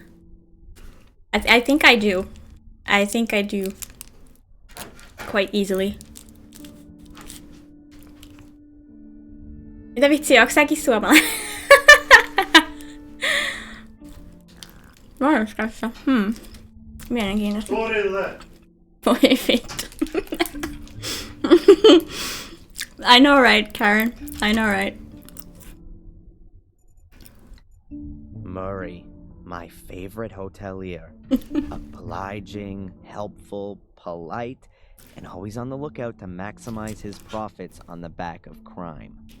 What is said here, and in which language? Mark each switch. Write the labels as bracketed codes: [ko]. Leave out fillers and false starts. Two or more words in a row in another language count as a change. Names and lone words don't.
[en] I think I do. I think I do. Quite easily. [fi] Mitä vitsiä, onko säkin suomalainen? Ranskassa. Mielenkiintoista. Torille! Voi vittu. [en] I know right, Karen. I know right. Murray, my favorite hotelier. Obliging, helpful, polite, and always on the lookout to maximize his profits on the back of crime.